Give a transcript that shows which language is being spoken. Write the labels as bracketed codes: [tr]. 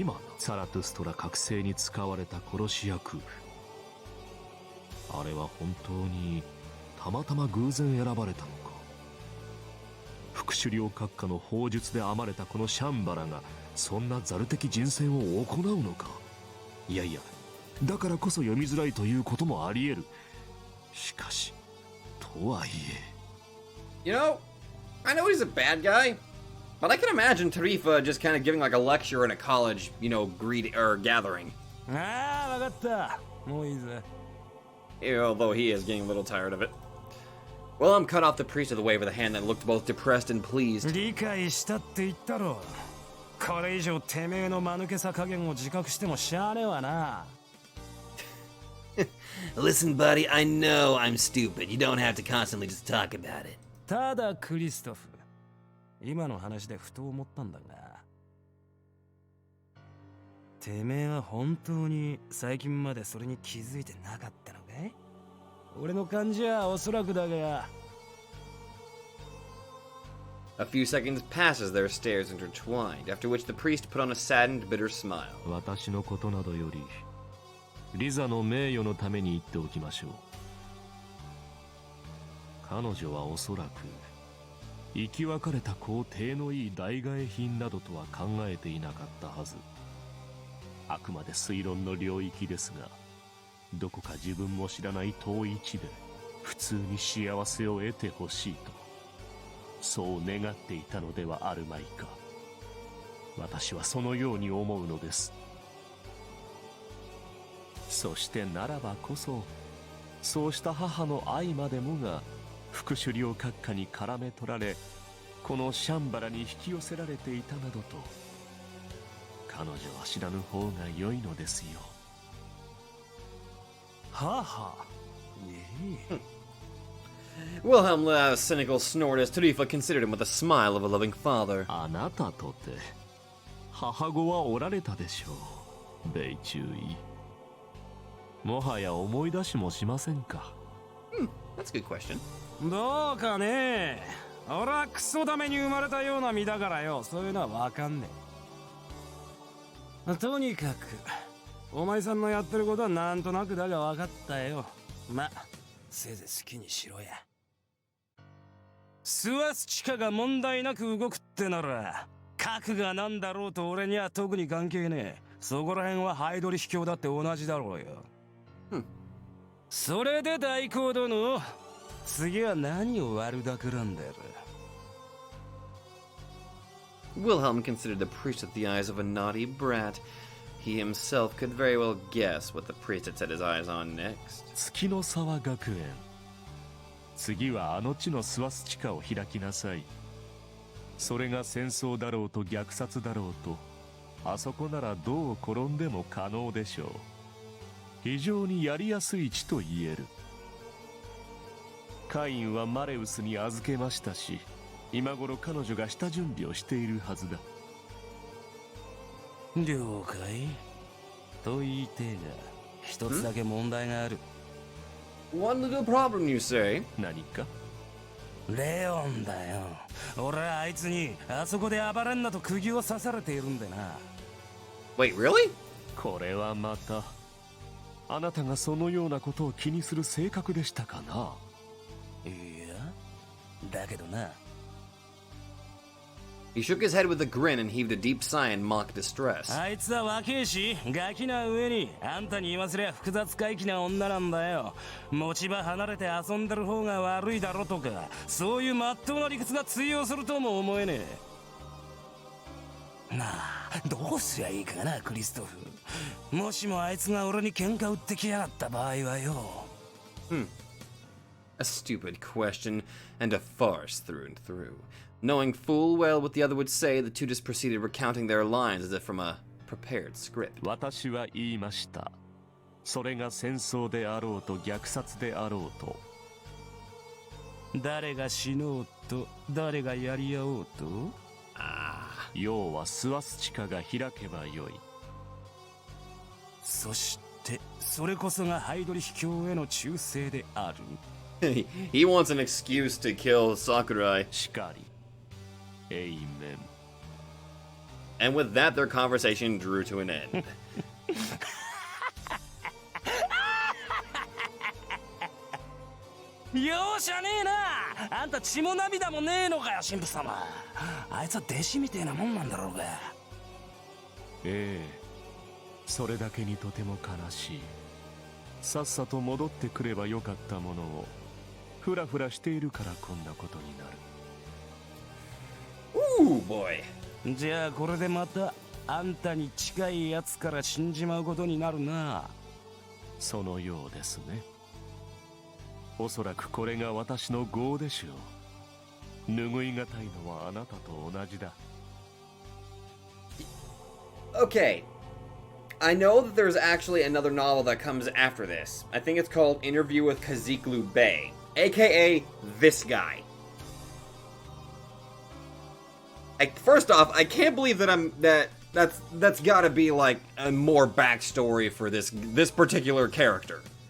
[ja] 今のサラトゥストラ覚醒に使われた殺し屋空婦、あれは本当にたまたま偶然選ばれたのか。副首領閣下の砲術で編まれたこのシャンバラがそんなザル的人選を行うのか。いやいや、だからこそ読みづらいということもあり得る。しかしとはいえ、 [en] You know, I know he's a bad guy, but I can imagine Tarifa just kind of giving like a lecture in a college, gathering. [ja] ああ、わかった。もういいぜ。 [en] Although he is getting a little tired of it. Willem cut off the priest with a wave of the hand that looked both depressed and pleased. [ja] 理解したって言ったろ。これ以上てめえの間抜けさ加減を自覚してもしゃあねえわな。 [en] Listen, buddy, I know I'm stupid. You don't have to constantly just talk about it. [ja] ただクリストフ、今の話でふと思ったんだが、てめえは本当に最近までそれに気づいてなかったのかい？俺の感じはおそらくだが。 [en] A few seconds pass as their stares intertwined, after which the priest put on a saddened, bitter smile. [ja] 私のことなどよりリザの名誉のために言っておきましょう。彼女はおそらく生き別れた子を体のいい代替え品などとは考えていなかったはず。あくまで推論の領域ですが、どこか自分も知らない遠い地で普通に幸せを得てほしいと、そう願っていたのではあるまいか。私はそのように思うのです。そしてならばこそ、そうした母の愛までもが副首領閣下に絡め取られ、このシャンバラに引き寄せられていたなどと、彼女は知らぬ方が良いのですよ。母、 [en] Wilhelm let out a cynical snort as Tarifa considered him with the smile of a loving father. [ja] あなたとて母子はおられたでしょう、米中尉。もはや思い出しもしませんか。 [en] That's a good question. [ja] どうかね。俺はクソダメに生まれたような身だからよ、そういうのはわかんねえ。とにかくお前さんのやってることはなんとなくだが分かったよ。ま、せいぜい好きにしろや。スワスチカが問題なく動くってなら、核がなんだろうと俺には特に関係ねえ。そこら辺はハイドリ秘境だって同じだろうよ。それで大行動の次は何を悪だくらんでる。 [en] Wilhelm considered the priest with the eyes of a naughty brat. He himself could very well guess what the priest had set his eyes on next. [ja] 月の沢学園。次はあの地のスワスチカを開きなさい。それが戦争だろうと虐殺だろうと、あそこならどう転んでも可能でしょう。非常にやりやすい地と言える。カインはマレウスに預けましたし、今頃彼女が下準備をしているはずだ。了解と言いてえが、一つだけ問題がある。 [en] One little problem, you say? [ja] 何か？レオンだよ。俺はあいつにあそこで暴れんなと釘を刺されているんでな。 [en] Wait, really? [ja] これはまた、あなたがそのようなことを気にする性格でしたかな。いや、だけどな。 [en] He shook his head with a grin and heaved a deep sigh in mock distress. [ja] あいつは若えし、ガキな上に、あんたに言わせりゃ複雑回帰な女なんだよ。持ち場離れて遊んでる方が悪いだろとか、そういう真っ当な理屈が通用するとも思えねえ。なあ、どうすりゃいいかな、クリストフ。もしもあいつが俺に喧嘩売ってきやがった場合はよ。 [en] A stupid question, and a farce through and through. Knowing full well what the other would say, the two just proceeded recounting their lines as if from a prepared script. [ja] 私は言いました。それが戦争であろうと虐殺であろうと。誰が死のうと、誰がやり合おうと。要はスワスチカが開けばよい。そしてそれこそがハイドリ秘境への忠誠である。 [en] He wants an excuse to kill Sakurai. [ja] しかり。エイメン。 [en] And with that, their conversation drew to an end. [ja] 容赦ねえな。あんた血も涙もねえのかよ、神父様。あいつは弟子みてえなもんなんだろうが。ええ、それだけにとても悲しい。さっさと戻ってくればよかったものを、フラフラしているからこんなことになる。 [en] Ooh, boy. [ja] じゃあこれでまたあんたに近いやつから死んじまうことになるな。そのようですね。おそらくこれが私の業でしょう。拭いがたいのはあなたと同じだ。 [en] Okay. I know that there's actually another novel that comes after this. I think it's called Interview with Kaziklu Bey, aka this guy. First off, I can't believe that that's got to be like a more backstory for this particular character.